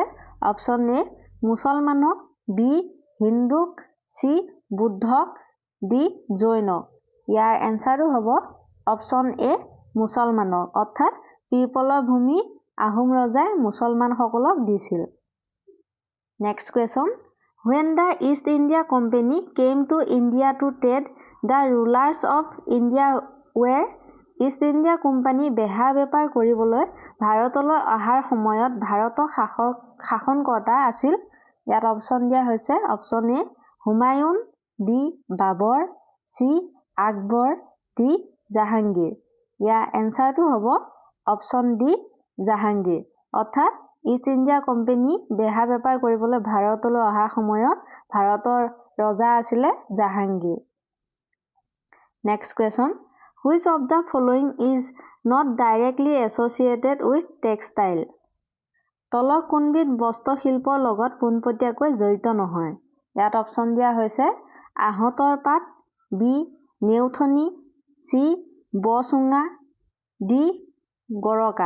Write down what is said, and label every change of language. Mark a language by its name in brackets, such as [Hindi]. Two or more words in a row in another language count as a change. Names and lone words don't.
[English] option A [Assamese] মুছলমানক, বি হিন্দুক, চি বুদ্ধক, ডি জৈনক। ইয়াৰ এনচাৰটো হ'ব [English] option A [Assamese] মুছলমানক, অৰ্থাৎ পিৰপলৰ ভূমি আহোম ৰজাই মুছলমানসকলক দিছিল। [English] next question, when the East India Company came to India to trade, the rulers of India were। [Assamese] ইষ্ট ইণ্ডিয়া কোম্পানী বেহা বেপাৰ কৰিবলৈ ভাৰতলৈ অহাৰ সময়ত ভাৰতৰ শাসনকৰ্তা আছিল। ইয়াত অপশ্যন দিয়া হৈছে। [English] option A [Assamese] হুমায়ুন, বি বাবৰ, চি আকবৰ, ডি জাহাংগীৰ। ইয়াৰ এনচাৰটো হ'ব [English] option D [Assamese] জাহাংগীৰ, অৰ্থাৎ ইষ্ট ইণ্ডিয়া কোম্পানী বেহা বেপাৰ কৰিবলৈ ভাৰতলৈ অহাৰ সময়ত ভাৰতৰ ৰজা আছিলে জাহাংগীৰ। [English] next question, which of the following is not directly associated with textile. [Assamese] তলৰ কোনবিধ বস্ত্ৰশিল্পৰ লগত পোনপটীয়াকৈ জড়িত নহয়। ইয়াত অপশ্যন দিয়া হৈছে। আহঁতৰ পাত, বি নেউথনি, চি বচুঙা, ডি গৰকা।